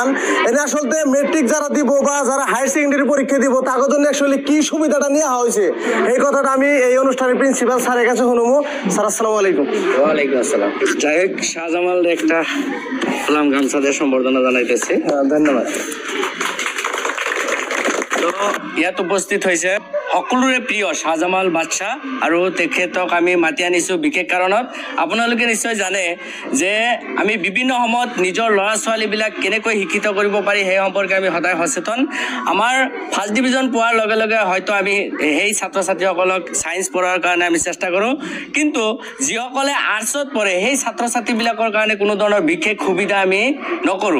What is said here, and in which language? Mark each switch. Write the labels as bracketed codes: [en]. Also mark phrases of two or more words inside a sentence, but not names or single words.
[bn] এটা আসলে মেট্রিক যারা দিব বা যারা হায়ার সেকেন্ডারি পরীক্ষা দিব তার জন্য অ্যাকচুয়ালি কি সুবিধাটা নেওয়া হয়েছে এই কথাটা আমি এই অনুষ্ঠানের [en] principal sir [bn] কাছে শুনবো। [ar] স্যার السلام عليكم. وعليكم السلام. [bn] যাই হোক, শাহজামাল একটা সালাম গামছা দিয়ে সম্বর্ধনা জানাইতেছি। ধন্যবাদ। [as] তো ইয়াত উপস্থিত হৈছে সকলোৰে প্ৰিয় শাহজামাল বাদশাহ, আৰু তেখেতক আমি মাতি আনিছোঁ বিশেষ কাৰণত। আপোনালোকে নিশ্চয় জানে যে আমি বিভিন্ন সময়ত নিজৰ ল'ৰা ছোৱালীবিলাক কেনেকৈ শিক্ষিত কৰিব পাৰি সেই সম্পৰ্কে আমি সদায় সচেতন। আমাৰ [en] first division [as] পোৱাৰ লগে লগে হয়তো আমি সেই ছাত্ৰ ছাত্ৰীসকলক ছায়েন্স পঢ়াৰ কাৰণে আমি চেষ্টা কৰোঁ, কিন্তু যিসকলে আৰ্টছত পঢ়ে সেই ছাত্ৰ ছাত্ৰীবিলাকৰ কাৰণে কোনো ধৰণৰ বিশেষ সুবিধা আমি নকৰোঁ।